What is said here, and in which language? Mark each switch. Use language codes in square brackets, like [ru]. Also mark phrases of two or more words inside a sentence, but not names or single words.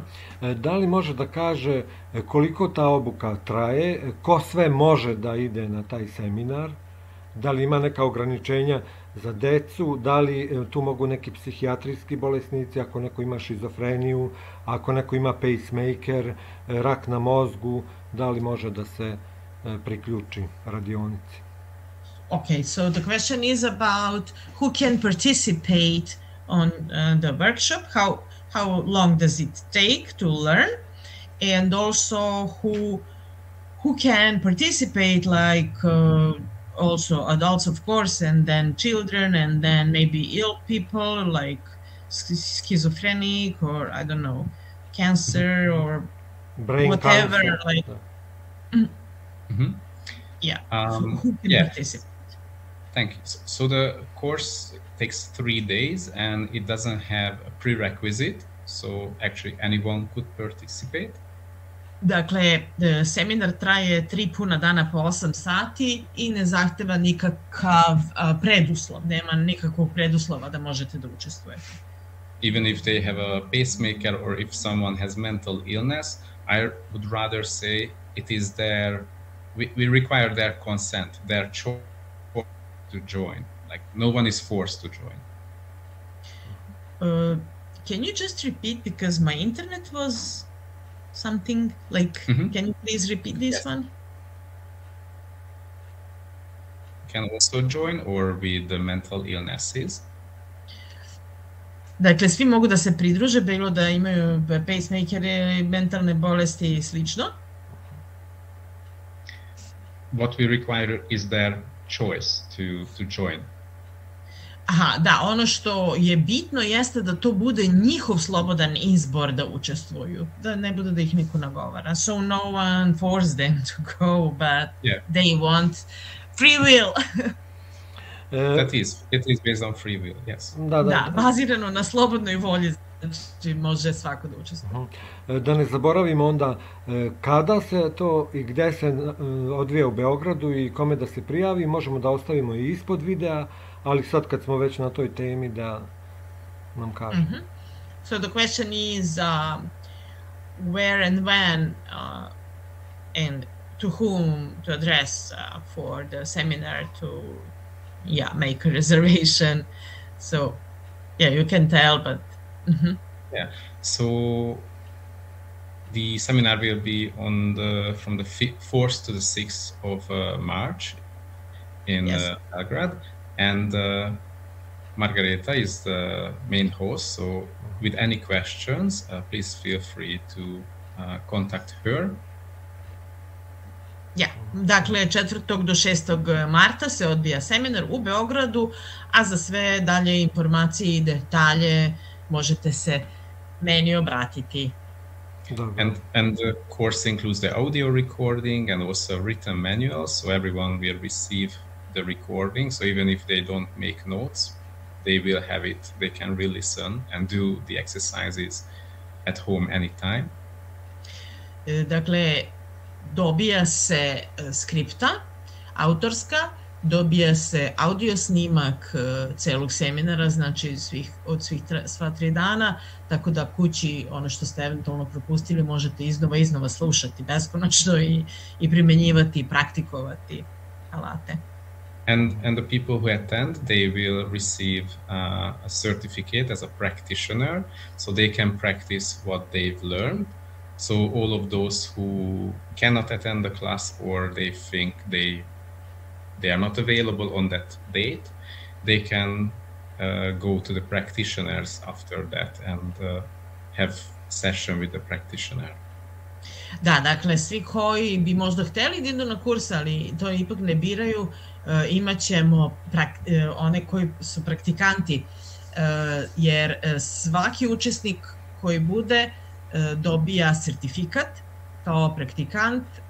[sr] Da li može da kaže koliko ta obuka traje, ko sve može da ide na taj seminar, da li ima neka ograničenja za decu, da li tu mogu neki psihijatrijski bolesnici, ako neko ima šizofreniju, ako neko ima pacemaker, rak na mozgu, da li može da se priključi radionici? [en] Okay, so the question is about who can participate on the workshop, how long does it take to learn, and also who can participate, like also adults, of course, and then children, and then maybe ill people like schizophrenic, or I don't know, cancer, or Brain whatever. cancer. Like, yeah, who can participate? Thank you. So the course takes 3 days, and it doesn't have a prerequisite. So actually anyone could participate. [sr] Dakle, seminar traje 3 puna dana po 8 sati i ne zahteva nikakav preduslov, nema nikakvog preduslova da možete da učestvujete. [en] Even if they have a pacemaker or if someone has mental illness, I would rather say it is we require their consent, their choice to join. Like, no one is forced to join. Can you just repeat, because my internet was something like, can you please repeat this one? Can also join, or with the mental illnesses. [sr] Dakle, svi mogu da se pridruže, bilo da imaju pacemakere, mentalne bolesti i slično. [en] What we require is their choice to join. [sr] Aha, da, ono što je bitno jeste da to bude njihov slobodan izbor da učestvuju, da ne bude da ih niko nagovara. [en] So no one forced them to go, but they want free will. It is based on free will, yes. [sr] Da, bazirano na slobodnoj volji, znači može svako da učestvuje. Da ne zaboravimo onda kada se to i gde se odvija u Beogradu i kome da se prijavi, možemo da ostavimo i ispod videa, ali sad kad smo već na toj temi da nam kažemo. [en] So the question is where and when and to whom to address for the seminar to make a reservation. So you can tell, but so the seminar will be from the 4th to the 6th of March in Belgrade, and Margareta is the main host, so with any questions, please feel free to contact her. [sr] Dakle, 4. do 6. marta se odvija seminar u Beogradu, a za sve dalje informacije i detalje možete se meni obratiti. [en] And the course includes the audio recording and also written manuals, so everyone will receive the recording, so even if they don't make notes, they will have it, they can re-listen and do the exercises at home anytime. [sr] Dakle, dobija se skripta autorska, dobija se audio snimak celog seminara, znači sva 3 dana, tako da kući ono što ste eventualno propustili možete iznova slušati beskonačno i primenjivati i praktikovati alate. [en] And the people who attend, they will receive a certificate as a practitioner, so they can practice what they've learned. So all of those who cannot attend the class, or they think they are not available on that date, they can go to the practitioners after that and have session with the practitioner. [sr] Da, dakle, svi koji bi možda hteli da idu na kurs, ali to ipak ne biraju, imat ćemo one koji su praktikanti, jer svaki učesnik koji bude dobija sertifikat kao praktikant